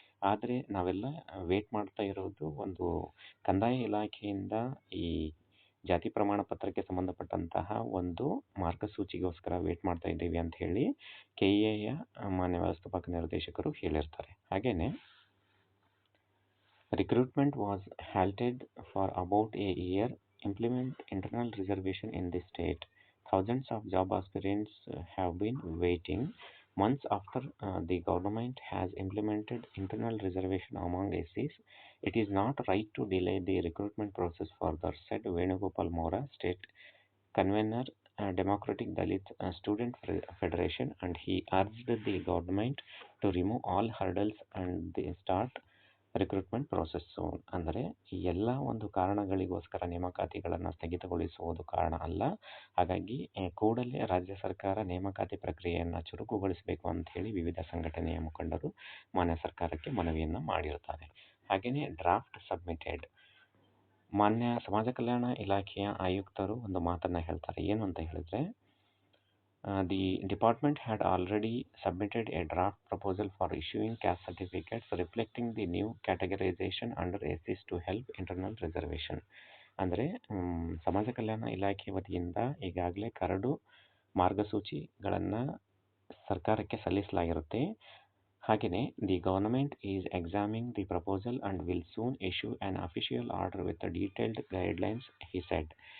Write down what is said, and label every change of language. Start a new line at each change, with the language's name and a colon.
Kannada: ಆದರೆ ನಾವೆಲ್ಲ ವೇಟ್ ಮಾಡ್ತಾ ಇರೋದು ಒಂದು ಕಂದಾಯ ಇಲಾಖೆಯಿಂದ ಈ ಜಾತಿ ಪ್ರಮಾಣ ಪತ್ರಕ್ಕೆ ಸಂಬಂಧಪಟ್ಟಂತಹ ಒಂದು ಮಾರ್ಗಸೂಚಿಗೋಸ್ಕರ ವೇಟ್ ಮಾಡ್ತಾ ಇದ್ದೀವಿ ಅಂತ ಹೇಳಿ ಕೆಇಎಯ ಮಾನ್ಯ ವ್ಯವಸ್ಥಾಪಕ ನಿರ್ದೇಶಕರು ಹೇಳಿರ್ತಾರೆ. ಹಾಗೇನೆ
English: recruitment was halted for about a year. Implement internal reservation in the state. Thousands of job aspirants have been waiting months after the government has implemented internal reservation among SCs. It is not right to delay the recruitment process further, said Venugopal Mora, state convener, Democratic Dalit Student Federation, and he urged the government to remove all hurdles and start recruitment process.
Kannada: ಅಂದರೆ ಎಲ್ಲ ಒಂದು ಕಾರಣಗಳಿಗೋಸ್ಕರ ನೇಮಕಾತಿಗಳನ್ನು ಸ್ಥಗಿತಗೊಳಿಸುವುದು ಕಾರಣ ಅಲ್ಲ. ಹಾಗಾಗಿ ಕೂಡಲೇ ರಾಜ್ಯ ಸರ್ಕಾರ ನೇಮಕಾತಿ ಪ್ರಕ್ರಿಯೆಯನ್ನು ಚುರುಕುಗೊಳಿಸಬೇಕು ಅಂತ ಹೇಳಿ ವಿವಿಧ ಸಂಘಟನೆಯ ಮುಖಂಡರು ಮಾನ್ಯ ಸರ್ಕಾರಕ್ಕೆ ಮನವಿಯನ್ನು ಮಾಡಿರ್ತಾರೆ. ಹಾಗೆಯೇ
English: Draft submitted.
Kannada: ಮಾನ್ಯ ಸಮಾಜ ಕಲ್ಯಾಣ ಇಲಾಖೆಯ ಆಯುಕ್ತರು ಒಂದು ಮಾತನ್ನು ಹೇಳ್ತಾರೆ. ಏನು ಅಂತ ಹೇಳಿದ್ರೆ,
English: the department had already submitted a draft proposal for issuing caste certificates reflecting the new categorization under SCs to help internal reservation.
Kannada: ಅಂದರೆ ಸಮಾಜ ಕಲ್ಯಾಣ ಇಲಾಖೆ ವತಿಯಿಂದ ಈಗಾಗಲೇ ಕರಡು ಮಾರ್ಗಸೂಚಿಗಳನ್ನು ಸರ್ಕಾರಕ್ಕೆ ಸಲ್ಲಿಸಲಾಗಿರುತ್ತೆ. ಹಾಗೆಯೇ
English: The government is examining the proposal and will soon issue an official order with detailed guidelines, he said.